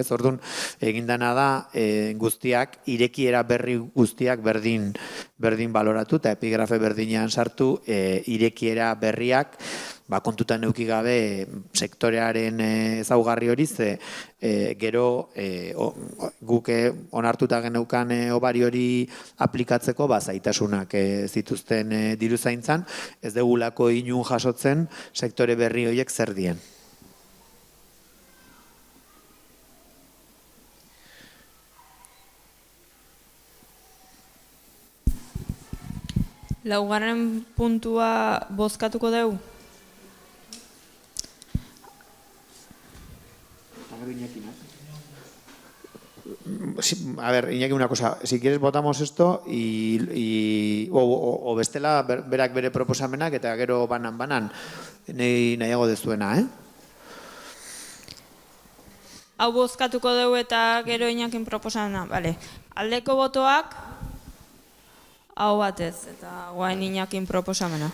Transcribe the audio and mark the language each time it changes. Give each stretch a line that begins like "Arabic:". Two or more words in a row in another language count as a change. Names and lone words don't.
Basque: Orduan, egindana da guztiak, irekiera berri guztiak berdin baloratu eta epigrafe berdinean sartu irekiera berriak kontutan eduki gabe sektorearen ezaugarri hori, ze gero guk onartuta geneukan obari hori aplikatzeko zaitasunak zituzten diruzaintzan, ez degulako inun jasotzen sektore berri horiek zer dien. Laugarren puntua bozkatuko dugu?
Spanish: A ver, Iñaki, una cosa, si quieres votamos esto o
Basque: bestela berak bere proposamenak eta gero banan, nahiago dezuena, Hau bozkatuko dugu eta gero Iñakin proposamena, bale. Aldeko botoak, hau batez, eta guain Iñakin proposamena.